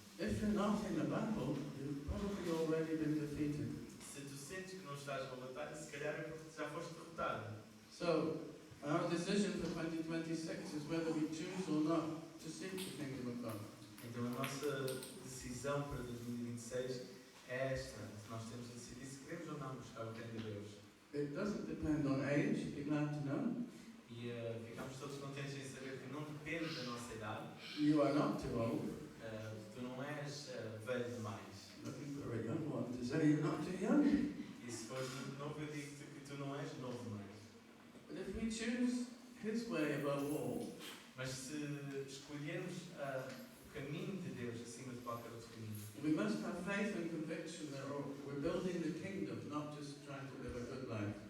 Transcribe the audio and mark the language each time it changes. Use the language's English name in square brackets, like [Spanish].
[English] If you're not in a battle, you've probably already been defeated. [Portuguese] Se tu sentes que não estás numa batalha, se calhar é porque já foste derrotado. [English] So, our decision for 2026 is whether we choose or not to seek the kingdom of God. [Portuguese] Então a nossa decisão para 2026 é esta. Nós temos de decidir se queremos ou não buscar o reino de Deus. [English] It doesn't depend on age, be glad to know. [Portuguese] E ficamos todos contentes em saber que não depende da nossa idade. [English] You are not too old. [Portuguese] Tu não és velho demais. [English] Looking for a young one to say you're not too young. [Portuguese] E se fores muito novo, eu digo-te que tu não és novo demais. [English] But if we choose His way above all, [Portuguese] Mas se escolhermos o caminho de Deus acima de qualquer outro caminho, [English] we must have faith and conviction that we're building the kingdom, not just trying to live a good life.